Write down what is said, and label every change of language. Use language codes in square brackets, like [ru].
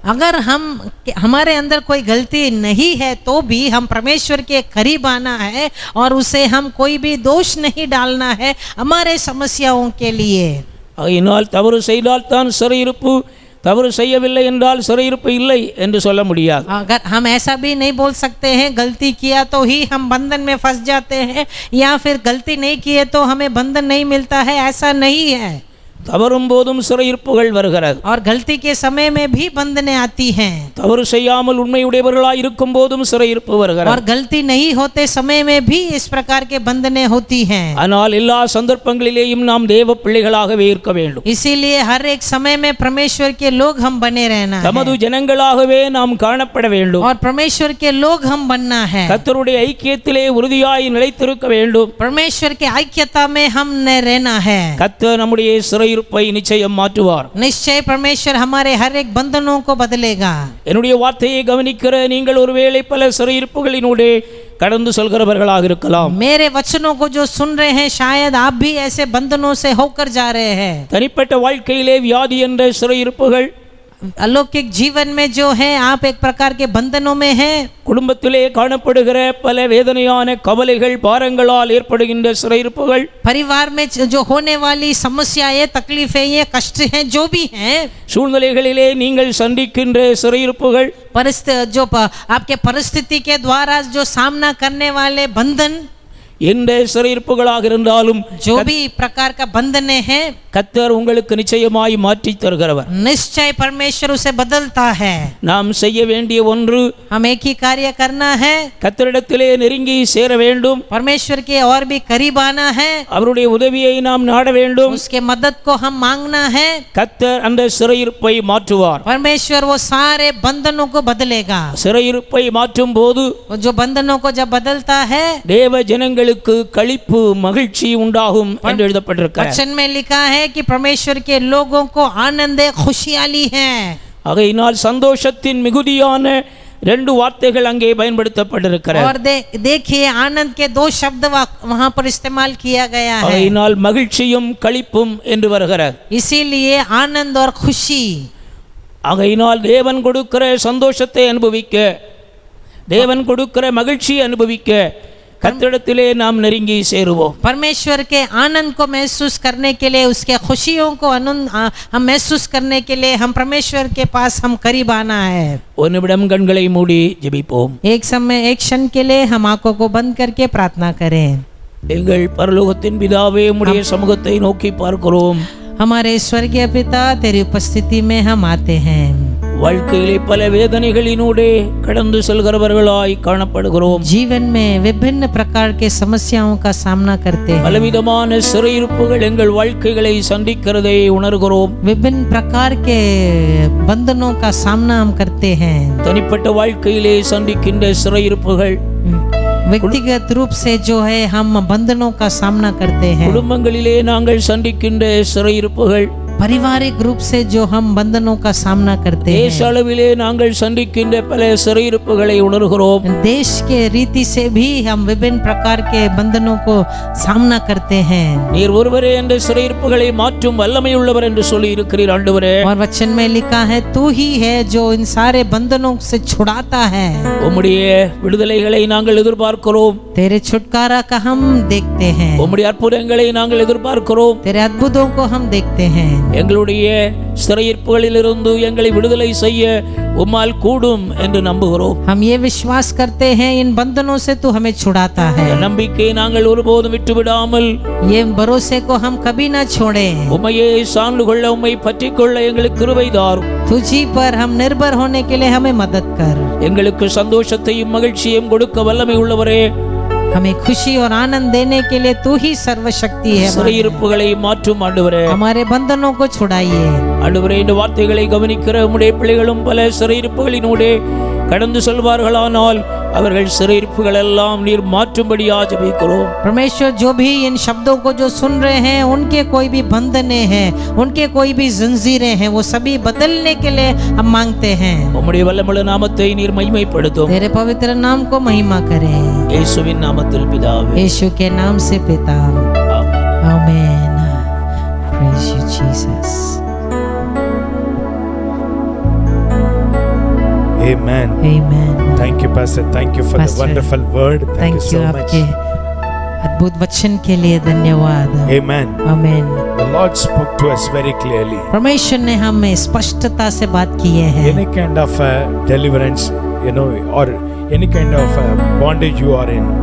[hi] अगर हमारे अंदर कोई गलती नहीं है तो भी हम परमेश्वर के करीब आना है और उसे हम कोई भी दोष नहीं डालना है हमारे समस्याओं के लिए. [ta] அதனால் தவறு செய்தால்தான் சிறையிருப்பு, தவறு செய்யவில்லை என்றால் சிறையிருப்பு இல்லை என்று சொல்ல முடியாது. [hi] अगर हम ऐसा भी नहीं बोल सकते हैं गलती किया तो ही हम बंधन में फंस जाते हैं, या फिर गलती नहीं किए तो हमें बंधन नहीं मिलता है, ऐसा नहीं है. [ta] தவறும் போதும் சிறையிருப்புகள் வருகிறது. [hi] और गलती के समय में भी बंधनें आती हैं. [ta] தவறு செய்யாமல் உண்மையுடையவர்களாய் இருக்கும் போதும் சிறையிருப்பு வருகிறது. [hi] और गलती नहीं होते समय में भी इस प्रकार के बंधनें होती हैं. [ta] ஆனால் எல்லா சந்தர்ப்பங்களிலேயும் நாம் தேவ பிள்ளைகளாகவே இருக்க வேண்டும். [hi] इसीलिए हर एक समय में परमेश्वर के लोग हम बने रहना है. [ta] தமது ஜனங்களாகவே நாம் காணப்பட வேண்டும். [hi] और परमेश्वर के लोग हम बनना है. [ta] கர்த்தருடைய ஐக்கியத்திலே உறுதியாய் நிலைத்திருக்க வேண்டும். [hi] परमेश्वर के ऐक्यता में हम रहना है. [ta] கர்த்தர் நம்முடைய சிறையிருப்பை நிச்சயம் மாற்றுவார். [hi] निश्चय परमेश्वर हमारे हर एक बंधनों को बदलेगा. [ta] என்னுடைய வார்த்தையை கவனிக்கிற நீங்கள் ஒருவேளை பல சிறையிருப்புகளினூடே கடந்து செல்கிறவர்களாக இருக்கலாம். [hi] मेरे वचनों को जो सुन रहे हैं शायद आप भी ऐसे बंधनों से होकर जा रहे हैं. [ta] தனிப்பட்ட வாழ்க்கையிலே வியாதி என்ற சிறையிருப்புகள், [hi] अलौकिक जीवन में जो है आप एक प्रकार के बंधनों में हैं. [ta] குடும்பத்திலே காணப்படுகிற பல வேதனையான கவலைகள், பாரங்களால் ஏற்படுகின்ற சிறையிருப்புகள், [hi] परिवार में जो होने वाली समस्याएं, तकलीफें, ये कष्ट हैं जो भी हैं, [ta] சூழ்நிலைகளிலே நீங்கள் சந்திக்கின்ற சிறையிருப்புகள், [hi] जो आपके परिस्थिति के द्वारा जो सामना करने वाले बंधन, [ta] எந்த சிறையிருப்புகளாக இருந்தாலும் [hi] जो भी प्रकार का बंधने हैं, [ta] கர்த்தர் உங்களுக்கு நிச்சயமாய் மாற்றி தருகிறவர். [hi] निश्चय परमेश्वर उसे बदलता है. [ta] நாம் செய்ய வேண்டிய ஒன்று, [hi] हम एक ही कार्य करना है, [ta] கர்த்தரிடத்திலே நெருங்கி சேர வேண்டும். [hi] परमेश्वर के और भी करीब आना है, [ta] அவருடைய உதவியை நாம் நாட வேண்டும். [hi] उसके मदद को हम मांगना है. [ta] கர்த்தர் அந்த சிறையிருப்பை மாற்றுவார். [hi] परमेश्वर वो सारे बंधनों को बदलेगा. [ta] சிறையிருப்பை மாற்றும் போது [hi] जो बंधनों को जब बदलता है, [ta] தேவ ஜனங்களுக்கு களிப்பு, மகிழ்ச்சி உண்டாகும் என்று எழுதப்பட்டிருக்கிறது. [hi] वचन में लिखा है कि परमेश्वर के लोगों को आनंद है, खुशहाली है. [ta] ஆகையினால் சந்தோஷத்தின் மிகுதியான ரெண்டு வார்த்தைகள் அங்கே பயன்படுத்தப்பட்டிருக்கிறது. [hi] और देखिए आनंद के दो शब्द वहां पर इस्तेमाल किया गया है. [ta] ஆகையினால் மகிழ்ச்சியும் களிப்பும் என்று வருகிறது. इसीलिए आनंद और खुशी. ஆகையினால் தேவன் கொடுக்கிற சந்தோஷத்தை அனுபவிக்க, தேவன் கொடுக்கிற மகிழ்ச்சியை அனுபவிக்க கர்த்தரிடத்திலே நாம் நெருங்கி சேருவோம். [hi] परमेश्वर के आनंद को महसूस करने के लिए, उसके खुशियों को हम महसूस करने के लिए हम परमेश्वर के पास हम करीब आना है। [ta] ஒரு நிமிடம் கண்களை மூடி ஜெபிப்போம். [hi] एक समय, एक क्षण के लिए हम आंखों को बंद करके प्रार्थना करें। [ta] எங்கள் பரலோகத்தின் பிதாவே, உம்முடைய சமூகத்தை நோக்கி பார்க்கிறோம். [hi] हमारे स्वर्गीय पिता, तेरी उपस्थिति में हम आते हैं। [ta] வாழ்க்கையிலே பல வேதனைகளினூடே கடந்து செல்கிறவர்களாய் காணப்படுகிறோம். [hi] जीवन में विभिन्न प्रकार के समस्याओं का सामना करते हैं। [ta] பலவிதமான சிறையிருப்புகள் எங்கள் வாழ்க்கைகளை சந்திக்கிறதை உணர்கிறோம். [hi] विभिन्न प्रकार के बंधनों का सामना हम करते हैं। [ta] தனிப்பட்ட வாழ்க்கையிலே சந்திக்கின்ற சிறையிருப்புகள், [hi] व्यक्तिगत रूप से जो है हम बंधनों का सामना करते हैं। [ta] குடும்பங்களிலே நாங்கள் சந்திக்கின்ற சிறையிருப்புகள், [hi] पारिवारिक रूप से जो हम बंधनों का सामना करते [ta] தேச [hi] हैं। [ta] அளவிலே நாங்கள் சந்திக்கின்ற பல சிறையிருப்புகளை உணர்கிறோம். [hi] देश के रीति से भी हम विभिन्न प्रकार के बंधनों को सामना करते हैं। [ta] நீர் ஒருவரே அந்த சிறையிருப்புகளை மாற்றும் வல்லமை உள்ளவர் என்று சொல்லி இருக்கிறீர் ஆண்டவரே. [hi] और वचन में लिखा है, तू ही है जो इन सारे बंधनों से छुड़ाता है। [ta] உம்முடைய விடுதலைகளை நாங்கள் எதிர்பார்க்கிறோம். [hi] तेरे छुटकारा का हम देखते हैं। [ta] உம்முடைய அற்புதங்களை நாங்கள் எதிர்பார்க்கிறோம். [hi] तेरे अद्भुतों को हम देखते हैं। [ta] எங்களுடைய சிறையிருப்புகளிலிருந்து எங்களை விடுதலை செய்ய உம்மால் கூடும் என்று நம்புகிறோம். [hi] हम ये विश्वास करते हैं, इन बंधनों से तू हमें छुड़ाता है। [ta] இந்த நம்பிக்கையை நாங்கள் ஒருபோதும் விட்டுவிடாமல் [hi] ये भरोसे को हम कभी ना छोड़े। [ta] உம்மையே சார்ந்து கொள்ள, உம்மை பற்றிக் கொள்ள எங்களுக்கு கிருபை தாரும். [hi] तुझी पर हम निर्भर होने के लिए हमें मदद कर। [ta] எங்களுக்கு சந்தோஷத்தையும் மகிழ்ச்சியையும் கொடுக்க வல்லமை உள்ளவரே, [hi] हमें खुशी और आनंद देने के लिए तू ही सर्वशक्ति है। [ta] சிறையிருப்புகளை மாற்றும் ஆண்டவரே. [hi] हमारे बंधनों को छुड़ाइए। [ta] ஆண்டவரே, இந்த வார்த்தைகளை கவனிக்கிற உம்முடைய பிள்ளைகளும் பல சிறையிருப்புகளினூடே கடந்து செல்வார்களானால் அவர்கள் சிறையிருப்புகள் எல்லாம் நீர் மாற்றும்படியா ஜெபிக்கிறோம். [hi] परमेश्वर, जो भी इन शब्दों को जो सुन रहे हैं, उनके कोई भी बंधने हैं, उनके कोई भी जंजीरें हैं, वो सभी बदलने के लिए हम मांगते हैं। [ta] உம்முடைய வல்லமையுள்ள நாமத்தை நீர் மகிமைப்படுத்தும். [hi] तेरे पवित्र नाम को महिमा करें। [ta] இயேசுவின் நாமத்தில் பிதாவே, [hi] यीशु के नाम से पिता, [ta] ஆமென். [en] आमेन। Praise you, Jesus. Amen. Amen. Thank you, Pastor. Thank you for Pastor, the wonderful word. Thank you so much. [hi] आपके अद्भुत वचन के लिए धन्यवाद। [en] Amen. [hi] Amen. [en] The Lord spoke to us very clearly. [hi] परमेश्वर ने हमें स्पष्टता से बात की है। [en] Any kind of deliverance, or any kind of bondage you are in,